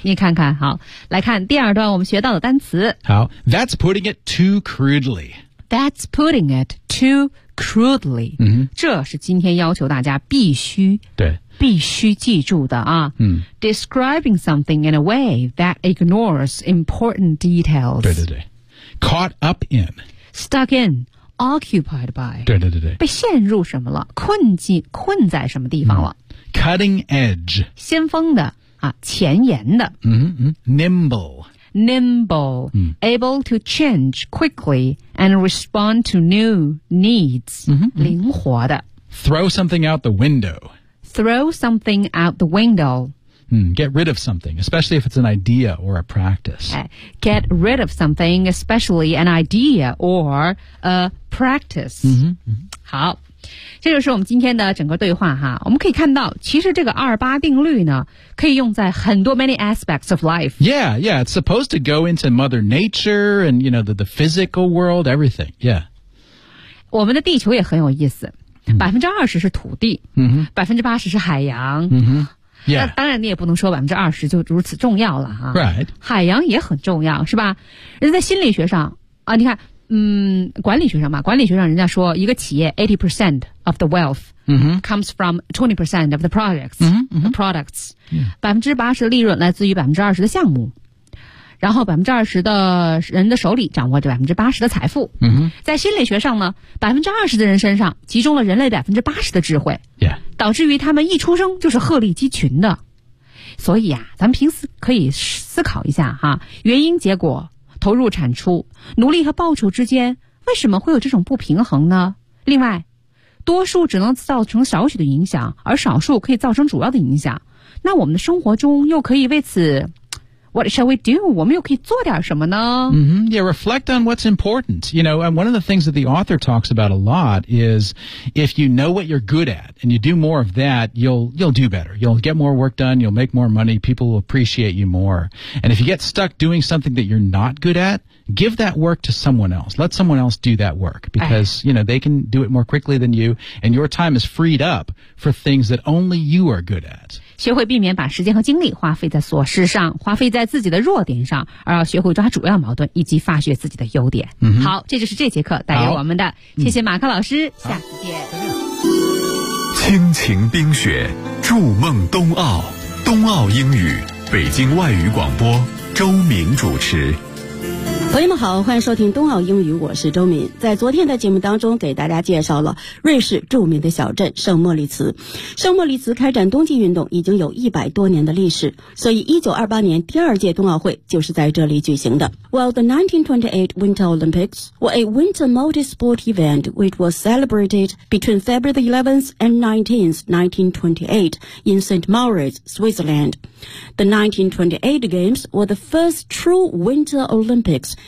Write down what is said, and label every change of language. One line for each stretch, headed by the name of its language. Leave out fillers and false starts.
Chinese: 你看看，好，来看第二段我们学到的单词。
English: 好 ，that's putting it too crudely. That's putting it too. Crudely,、 mm-hmm.
Chinese: 这是今天要求大家必须对必须记住的啊、嗯。
English: Describing something in a way that ignores important details. 对。Caught up in. Stuck in. Occupied by.
Chinese: 对。被陷入什么了？困在什么地方了、
English: 嗯、？Cutting edge.
Chinese: 先锋的啊，前沿的。
English: Nimble. Nimble,、 mm. able to change quickly and respond to new needs,、 mm-hmm.
Chinese: 灵活的。
English: Throw something out the window. Throw something out the window.、 Mm. Get rid of something, especially if it's an idea or a practice. Get rid of something, especially an idea or a practice. Mm-hmm.
Chinese: Mm-hmm. 好。这就是我们今天的整个对话哈，我们可以看到，其实这个二八定律呢，可以用在很多
English: many aspects of life. Yeah, it's supposed to go into Mother Nature and you know the physical world, everything. Yeah,
Chinese: 我们的地球也很有意思，20%是土地，80%是海洋。
English: Yeah.
Chinese: 那当然你也不能说20%就如此重要了哈。
English: Right.
Chinese: 海洋也很重要，是吧？人在心理学上啊，你看。管理学上人家说一个企业
English: 80% of the wealth、 mm-hmm. comes from 20% of the products,、 mm-hmm. the products.
Chinese: 80%的利润来自于20%的项目。然后20%的人的手里掌握着80%的财富。嗯哼，在心理学上呢，20%的人身上集中了人类80%的智慧。
English: Yeah.
Chinese: 导致于他们一出生就是鹤立鸡群的。所以啊，咱们平时可以思考一下哈，原因结果、投入产出、努力和报酬之间为什么会有这种不平衡呢？另外，多数只能造成少许的影响，而少数可以造成主要的影响。那我们的生活中又可以为此
English: What shall we do?
Chinese: 我们又可以做点什么呢？
English: Mm-hmm. Yeah, reflect on what's important. You know, one of the things that the author talks about a lot is if you know what you're good at and you do more of that, you'll do better. You'll get more work done, you'll make more money, people will appreciate you more. And if you get stuck doing something that you're not good at,Give that work to someone else. Let someone else do that work because, you know, they can do it more quickly than you. And your time is freed up for things that only you are good at.
Chinese: 学会避免把时间和精力花费在琐事上，花费在自己的弱点上，而要学会抓主要矛盾以及发掘自己的优点。 Mm-hmm. 好，这就是这节课带给我们的。谢谢马克老师，下次见。亲情冰雪，筑梦冬奥，冬奥英语，北京外语广播，周明主持。朋友们好，欢迎收听冬奥英语，我是周敏。在昨天的节目当中给大家介绍了瑞士著名的小镇圣莫里茨。圣莫里茨开展冬季运动已经有100多年的历史，所以1928年第二届冬奥会就是在这里举行的。
English: Well, the 1928 Winter Olympics were a winter multi-sport event which was celebrated between February the 11th and 19th, 1928 in St. Moritz, Switzerland. The 1928 Games were the first true Winter Olympics.